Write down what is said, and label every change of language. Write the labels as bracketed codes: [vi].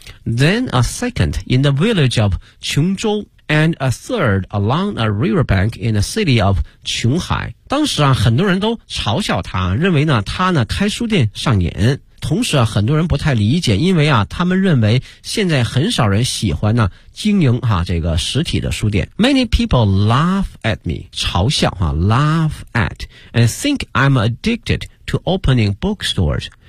[en] Then a second in the village of 琼州。 And a third along a riverbank in the city of 琼海。 [zh] 当时啊，很多人都嘲笑他，认为呢，他呢开书店上瘾。同时啊，很多人不太理解，因为啊，他们认为现在很少人喜欢呢经营哈、啊、这个实体的书店。 [en] Many people laugh at me， [zh] 嘲笑哈、啊、 [en] laugh at and think I'm addicted to opening bookstores。